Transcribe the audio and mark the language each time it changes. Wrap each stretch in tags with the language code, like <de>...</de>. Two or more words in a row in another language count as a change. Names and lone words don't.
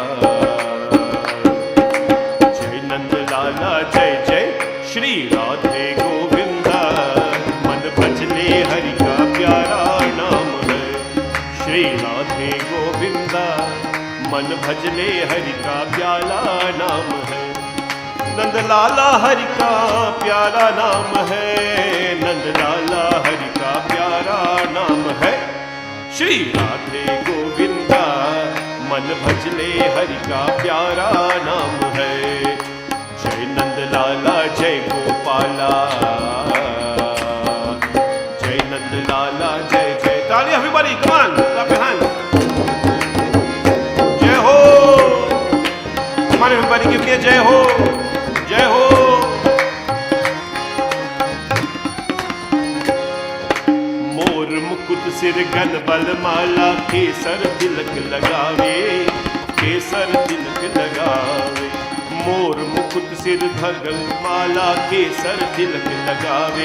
<hi>Jai Nandlala, Jai Jai Shri Radhe Govinda. मन भजले हरि का प्यारा नाम है. Shri Radhe Govinda. मन भजले हरि का प्यारा नाम है. नंदलाला हरि का प्यारा नाम है. नंदलाला हरि का प्यारा नाम है. श्री राधे गोविंदा मन भजले हरि का प्यारा नाम है. जय नंदलाला जय गोपाला. जय नंदलाला जय जय.</hi> <en>ताली everybody, come on, clap your hands.</en> <hi>जय हो.</hi> <en>Come on everybody, give me a</en> <hi>जय हो. जय हो. मोर मुकुट सिर गन बल माला केसर तिलक लगावे. केसर तिलक लगावे. मोर मुकुट सिर धगल माला केसर तिलक लगावे.</hi>